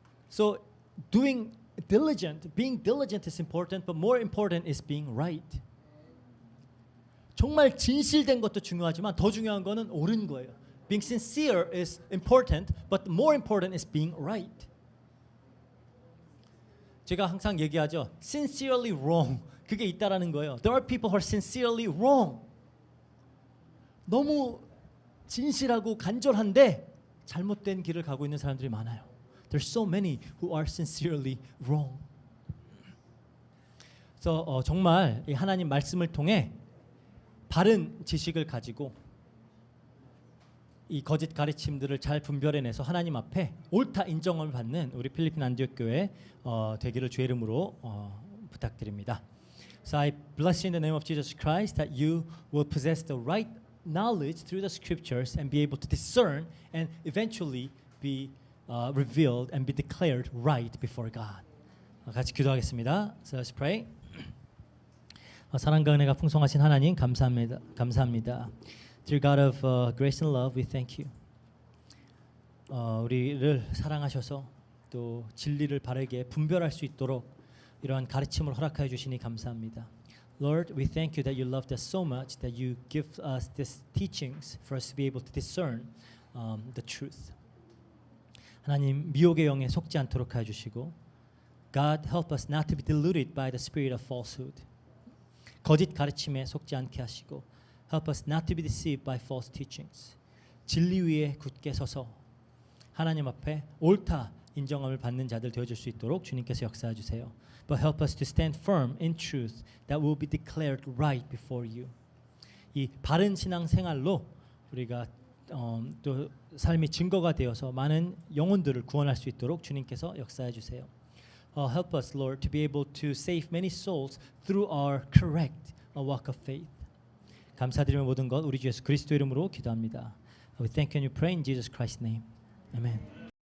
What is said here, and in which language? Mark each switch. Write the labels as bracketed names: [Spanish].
[English] So being diligent is important, but more important is being right. [Korean] 정말 진실된 것도 중요하지만 더 중요한 거는 옳은 거예요. [English] Being sincere is important, but more important is being right. [Korean] 제가 항상 얘기하죠. [English] Sincerely wrong. [Korean] 그게 있다라는 거예요. [English] There are people who are sincerely wrong. [Korean] 너무 진실하고 간절한데 잘못된 길을 가고 있는 사람들이 많아요. [English] There's so many who are sincerely wrong. [Korean] 그래서 정말 이 하나님 말씀을 통해 바른 지식을 가지고 이 거짓 가르침들을 잘 분별해내서 하나님 앞에 옳다 인정을 받는 우리 필리핀 안디옥 교회 되기를 주의 이름으로 부탁드립니다. [English] So I bless you in the name of Jesus Christ that you will possess the right knowledge through the scriptures and be able to discern and eventually be revealed and be declared right before God. [Korean] 같이 기도하겠습니다. [English] So let's pray. [Korean] 사랑과 은혜가 풍성하신 하나님 감사합니다. [English] Dear God of grace and love, we thank you. [Korean] 우리를 사랑하셔서 또 진리를 바르게 분별할 수 있도록 이러한 가르침을 허락하여 주시니 감사합니다. [English] Lord, we thank you that you loved us so much that you give us these teachings for us to be able to discern the truth. [Korean] 하나님 미혹의 영에 속지 않도록 하여 주시고 [English] God, help us not to be deluded by the spirit of falsehood. [Korean] 거짓 가르침에 속지 않게 하시고 [English] help us not to be deceived by false teachings. [Korean] 진리 위에 굳게 서서 하나님 앞에 옳다 인정함을 받는 자들 되어줄 수 있도록 주님께서 역사해 주세요. [English] But help us to stand firm in truth that will be declared right before you. [Korean] 이 바른 신앙 생활로 우리가 또 삶이 증거가 되어서 많은 영혼들을 구원할 수 있도록 주님께서 역사해 주세요. [English] Help us, Lord, to be able to save many souls through our correct walk of faith. [Korean] 감사드리며 모든 것 우리 주 예수 그리스도 이름으로 기도합니다. [English] We thank you and we pray in Jesus Christ's name. Amen.